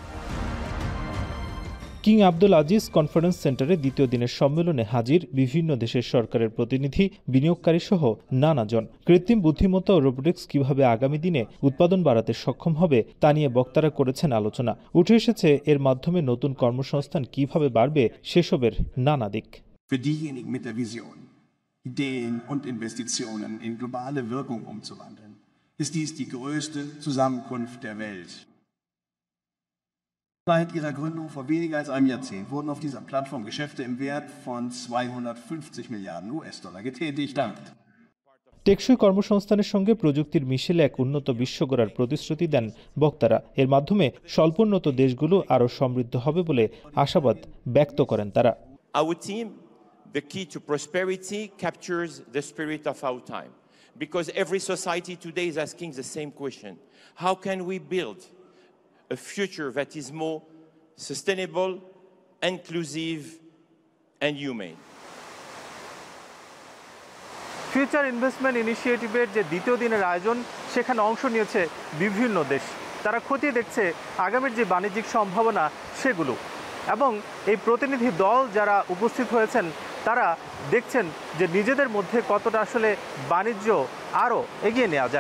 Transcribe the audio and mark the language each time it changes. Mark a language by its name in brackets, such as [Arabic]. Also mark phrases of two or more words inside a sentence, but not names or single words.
[Bangla] কিং আব্দুল আজিজ কনফারেন্স সেন্টারে দ্বিতীয় দিনের সম্মেলনে হাজির বিভিন্ন দেশের সরকারের প্রতিনিধি, বিনিয়োগকারী সহ নানাজন। কৃত্রিম বুদ্ধিমত্তা ও রোবোটিক্স কিভাবে আগামী দিনে উৎপাদন বাড়াতে সক্ষম হবে তা নিয়ে বক্তারা করেছেন আলোচনা। উঠে এসেছে এর মাধ্যমে নতুন কর্মসংস্থান কিভাবে বাড়বে সেসবের নানা দিক। [German] Ideen und Investitionen in globale Wirkung umzuwandeln, ist dies die größte Zusammenkunft der Welt. Seit ihrer Gründung vor weniger als einem Jahrzehnt wurden auf dieser Plattform Geschäfte im Wert von 250 Milliarden US-Dollar getätigt. [Bangla] টেকসই কর্মসংস্থানের সঙ্গে প্রযুক্তির মিশেলে এক উন্নত বিশ্ব গড়ার প্রতিশ্রুতি দেন বক্তারা। এর মাধ্যমে স্বল্পোন্নত দেশগুলো আরও সমৃদ্ধ হবে বলে আশাবাদ ব্যক্ত করেন তারা। [English] Our team, the key to prosperity, captures the spirit of our time, because every society today is asking the same question: how can we build a future that is more sustainable, inclusive and humane? [Bangla] ফিউচার ইনভেস্টমেন্ট ইনিশিয়েটিভের যে দ্বিতীয় দিনের আয়োজন, সেখানে অংশ নিয়েছে বিভিন্ন দেশ। তারা খতিয়ে দেখছে আগামীর যে বাণিজ্যিক সম্ভাবনা সেগুলো, এবং এই প্রতিনিধি দল যারা উপস্থিত হয়েছেন তারা দেখছেন যে নিজেদের মধ্যে কতটা আসলে বাণিজ্য আরও এগিয়ে নেওয়া যায়।